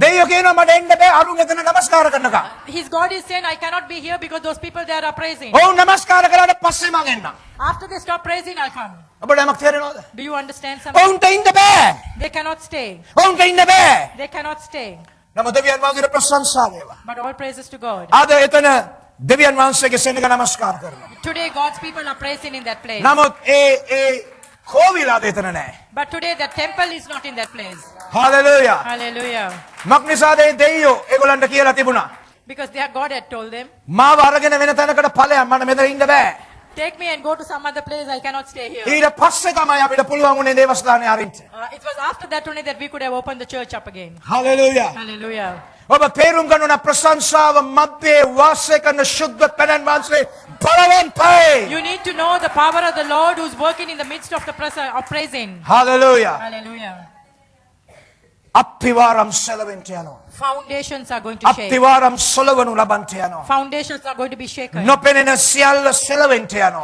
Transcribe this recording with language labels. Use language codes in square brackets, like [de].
[si] දෙයියෝ කියනවා මට එන්න බෑ අරුන් එතන නමස්කාර කරනකම්. [en] His God is saying, I cannot be here because those people there are praising. [si] ඔවුන් නමස්කාර කරාට පස්සේ මං එන්නම්. [en] After they stop praising, I'll come. [si] ඔබට යමක් තේරෙනවද? [en] Do you understand something? [si] ඔවුන්ට ඉන්න බෑ. [en] They cannot stay. [si] ඔවුන්ට ඉන්න බෑ. [en] They cannot stay. [si] නම දෙවියන් වහන්සේට ප්‍රශංසා වේවා. [en] But all praises to God. [si] අද එතන දෙවියන් වහන්සේගේ සෙනඟ නමස්කාර කරනවා. [en] Today, God's people are praising in that place. [si] නමුත් ඒ කෝවිලාද එතන නැහැ. [en] But today, the temple is not in that place. [si] Hallelujah. [en] Hallelujah. [si] මක් නිසාද ඒ දෙයියෝ ඒගොල්ලන්ට කියලා තිබුණා. [en] Because their God had told them, [si] මාව අරගෙන වෙන තැනකට ඵලයන් මට මෙතන ඉන්න බෑ. [en] take me and go to some other place. I cannot stay here. [si] ඊට පස්සේ තමයි අපිට පුළුවන් උනේ දේවස්ථානේ අරින්න. [en] It was after that only that we could have opened the church up again. [si] Hallelujah. [en] Hallelujah. [si] ඔබ තේරුම් ගන්න ඕන ප්‍රශංසාව මැද්දේ වාසය කරන ශුද්ධ පැනන් වහන්සේ බලවන්තයි. [en] You need to know the power of the Lord who's working in the midst of the of praising. [si] Hallelujah. [en] Hallelujah. [si] අත්තිවාරම් සෙලවෙන්ට යනවා. [en] Foundations are going to shake. [si] අත්තිවාරම් සොලවනු ලබන්ට යනවා. [en] Foundations are going to be shaken. [si] නොපෙනෙන සියල්ල සෙලවෙන්ට යනවා.